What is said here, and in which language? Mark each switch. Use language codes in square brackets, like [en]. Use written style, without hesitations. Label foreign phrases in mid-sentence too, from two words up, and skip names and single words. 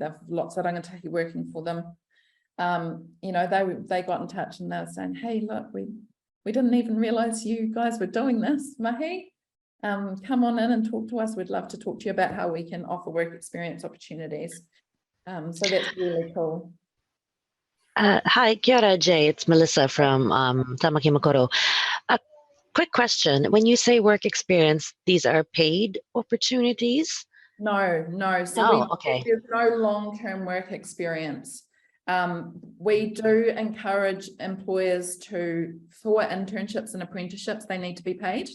[en] They've lots of rangatahi working for them. You know, they got in touch and they were saying, hey, look, we didn't even realize you guys were doing this, mahi. Come on in and talk to us. We'd love to talk to you about how we can offer work experience opportunities. So that's really cool. Hi, [mi] kia ora, [en] Jay. It's Melissa from Tamaki Makaurau. A quick question. When you say work experience, these are paid opportunities? No. So okay. there's no long-term work experience. We do encourage employers for internships and apprenticeships, they need to be paid.